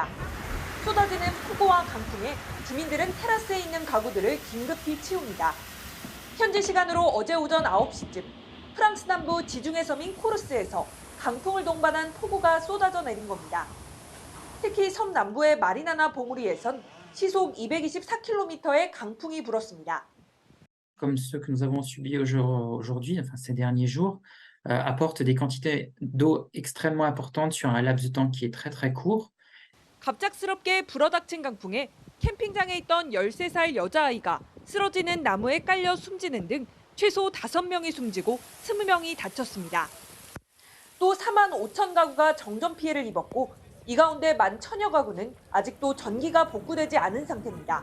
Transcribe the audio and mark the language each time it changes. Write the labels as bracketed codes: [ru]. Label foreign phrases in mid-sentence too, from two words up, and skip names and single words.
[ko] 쏟아지는 폭우와 강풍에 주민들은 테라스에 있는 가구들을 긴급히 치웁니다. 현지 시간으로 어제 오전 9시쯤 프랑스 남부 지중해 섬인 코르스에서 강풍을 동반한 폭우가 쏟아져 내린 겁니다. 특히 섬 남부의 마리나나 봉우리에선 시속 224km의 강풍이 불었습니다. [fr] Comme ceux que nous avons subis aujourd'hui, enfin ces derniers jours, apportent des quantités d'eau extrêmement importantes sur un laps de temps qui est très très court. [ko] 갑작스럽게 불어닥친 강풍에 캠핑장에 있던 13살 여자아이가 쓰러지는 나무에 깔려 숨지는 등 최소 5명이 숨지고 20명이 다쳤습니다. 또 4만 5천 가구가 정전 피해를 입었고 이 가운데 11,000여 가구는 아직도 전기가 복구되지 않은 상태입니다.